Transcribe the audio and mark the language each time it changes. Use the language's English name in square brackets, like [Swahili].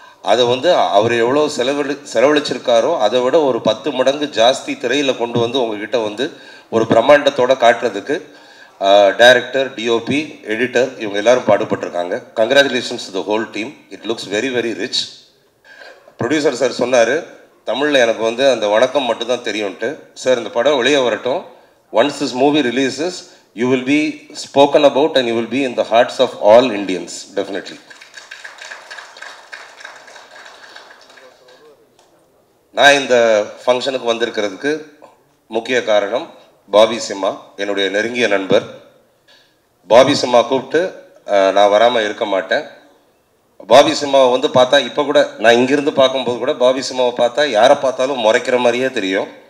[Tamil] அதை வந்து அவர் எவ்வளோ செலவழிச்சிருக்காரோ அதை விட ஒரு 10 மடங்கு ஜாஸ்தி திரையில் கொண்டு வந்து உங்ககிட்ட வந்து ஒரு பிரம்மாண்டத்தோடு காட்டுறதுக்கு டைரக்டர், டிஓபி, எடிட்டர் இவங்க எல்லாரும் பாடுபட்டிருக்காங்க. [English] Congratulations to the whole team. It looks very very rich. [Tamil] Producer sir சொன்னார், தமிழில் எனக்கு வந்து அந்த வணக்கம் மட்டும்தான் தெரியும்ட்டு. சார் இந்த படம் வெளியே வரட்டும். [English] Once this movie releases, you will be spoken about and you will be in the hearts of all Indians, definitely. [Tamil] நான் இந்த ஃபங்க்ஷனுக்கு வந்திருக்கிறதுக்கு முக்கிய காரணம் பாபி சிம்மா, என்னுடைய நெருங்கிய நண்பர். பாபி சிம்மா கூப்பிட்டு நான் வராமல் இருக்க மாட்டேன். பாபி சிம்மாவை வந்து பார்த்தா இப்போ கூட நான் இங்கிருந்து பார்க்கும்போது கூட பாபி சிம்மாவை பார்த்தா யாரை பார்த்தாலும் முறைக்கிற மாதிரியே தெரியும்.